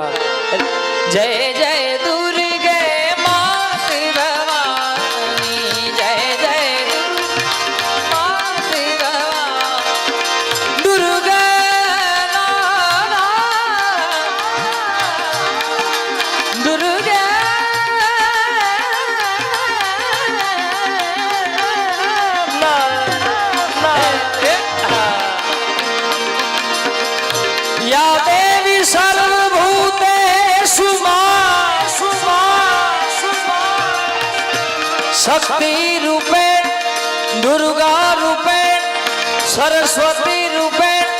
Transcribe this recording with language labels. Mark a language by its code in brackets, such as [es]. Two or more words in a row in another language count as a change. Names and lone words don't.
[gu] જય જય દુર્ગે માત ભવાની, જય જય માત ભવાની, દુર્ગા [sa] દુર્ગા या देवी सर्वभूतेषु शक्ति रूपे दुर्गा रूपे सरस्वती रूपे